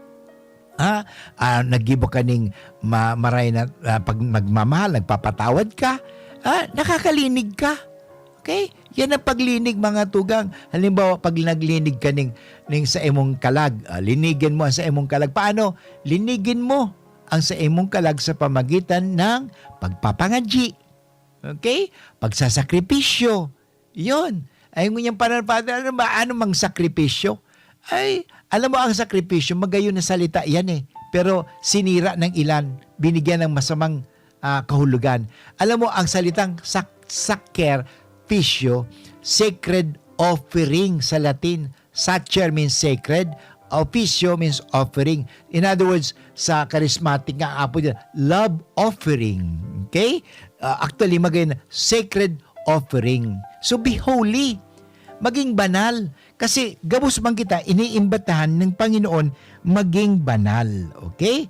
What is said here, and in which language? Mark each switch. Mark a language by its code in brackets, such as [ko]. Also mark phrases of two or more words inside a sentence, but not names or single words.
[tl] Naggibo ka ng maray na pag magmamahal, nagpapatawad ka, nakakalinig ka. Okay? Yan ang paglinig mga tugang. Halimbawa, pag naglinig ka ng sa imong kalag, linigin mo ang sa imong kalag. Paano? Linigin mo ang sa imong kalag sa pamagitan ng pagpapangadyi. Okay? Pagsasakripisyo. Yun. Ay ngunyang pananampalataya, ano mang sakripisyo? Ay, alam mo ang sakripisyo, magayon na salita yan eh. Pero sinira ng ilan, binigyan ng masamang kahulugan. Alam mo ang salitang sacrificio, [en] sacred offering [tl] sa Latin. [en] Sacer means sacred, officio means offering. In other words, [tl] sa charismatic nga apo dyan, [en] love offering. [tl] Okay? [bik] Actually, magayon na [en] sacred offering. So be holy. [tl] Maging banal. [bik] Kasi gabos man kita, iniimbatahan ng Panginoon maging banal. Okay?